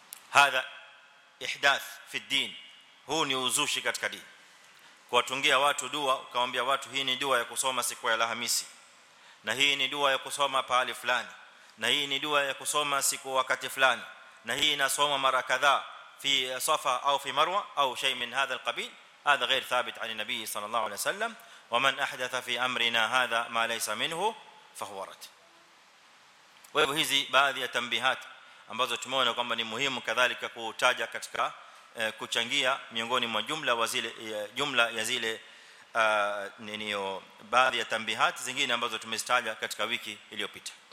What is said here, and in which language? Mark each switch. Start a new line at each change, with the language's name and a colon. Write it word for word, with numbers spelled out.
Arabic: Hadha ihdath fi din,
Swahili: huu ni uzushi katika dini, kuwatungia watu dua ukawaambia watu hii ni dua ya kusoma siku ya Alhamisi, na hii ni dua ya kusoma pahali fulani, na hii ni dua ya kusoma siku wakati fulani, na hii inasoma mara kadhaa
Arabic: في صفا او في مروه او شيء من هذا القبيل. هذا غير ثابت عن النبي صلى الله عليه وسلم. ومن احدث في امرنا هذا ما ليس منه فهو رد.
Swahili: وهو hizi baadhi ya tanbihat ambazo tumeona kwamba ni muhimu kadhalika kutaja katika kuchangia miongoni mwa jumla wa zile jumla ya zile niniyo baadhi ya tanbihat zingine ambazo tumezitaja katika wiki iliyopita.